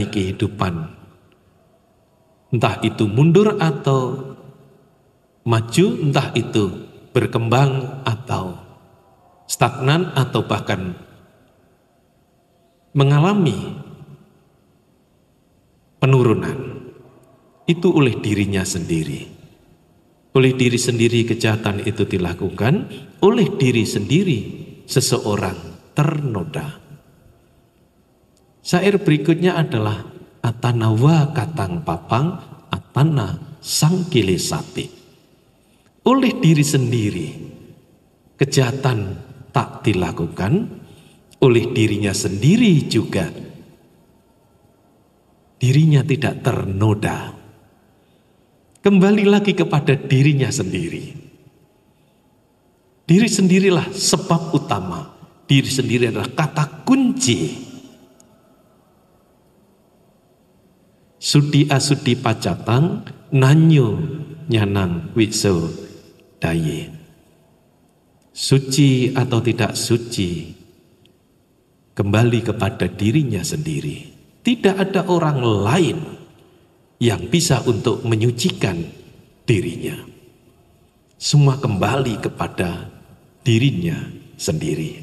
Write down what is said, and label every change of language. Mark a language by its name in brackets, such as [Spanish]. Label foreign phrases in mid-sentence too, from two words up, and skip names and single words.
[Indonesian] kehidupan, entah itu mundur atau maju, entah itu berkembang atau stagnan atau bahkan mengalami penurunan. Itu oleh dirinya sendiri. Oleh diri sendiri kejahatan itu dilakukan, oleh diri sendiri seseorang ternoda. Syair berikutnya adalah [Pali] atana wa katang papang, atana sang kilisati. [Indonesian] Oleh diri sendiri kejahatan tak dilakukan, oleh dirinya sendiri juga dirinya tidak ternoda. Kembali lagi kepada dirinya sendiri. Diri sendirilah sebab utama. Diri sendiri adalah kata kunci. [Pali] Sudi asudi pacatang, nanyo nyanang wiso daye. [Indonesian] Suci atau tidak suci, kembali kepada dirinya sendiri. Tidak ada orang lain yang bisa untuk menyucikan dirinya. Semua kembali kepada dirinya sendiri.